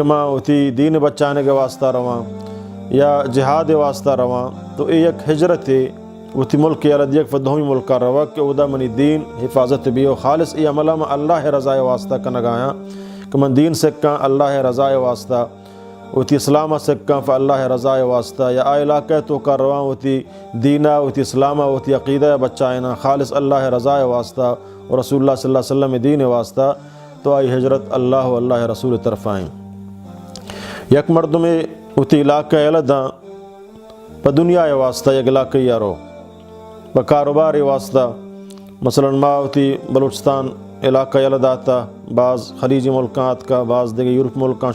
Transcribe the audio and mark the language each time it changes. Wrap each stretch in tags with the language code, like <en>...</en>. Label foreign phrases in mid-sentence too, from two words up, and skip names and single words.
<bal>ما اتی دین بچانے کے واسطہ رواں یا جہاد واسطہ رواں تو اے یک ہجرت اتی ملک یلدی یک پدہمی ملکہ روا کہ ادا منی دین حفاظت بھی و خالص ای عملہ میں اللہ رضا واسطہ کنگایا کہ من دین سکاں اللہ رضا واسطہ وتی اسلامہ سکاں فا اللہ رضا واسطہ یا آ علاقہ تو کر رواں وتی دینہ وتی اسلامہ وتی عقیدہ بچائنا خالص اللہ رضا واسطہ اور رسول اللہ</bal> <ar>صلی اللہ علیہ وسلم</ar> <bal>دین واسطہ تو آئی ہجرت اللہ و اللہ رسول طرف آئیں یک مردم وتی علاقہ یلداں پا دنیا واسطہ یک علاقہ یارو پا کاروبار واسطہ مثلا ما وتی بلوچستان علاقہ یلداتا بعض خلیجی ملکات کا بعض دیگر یورپ ملکان</bal>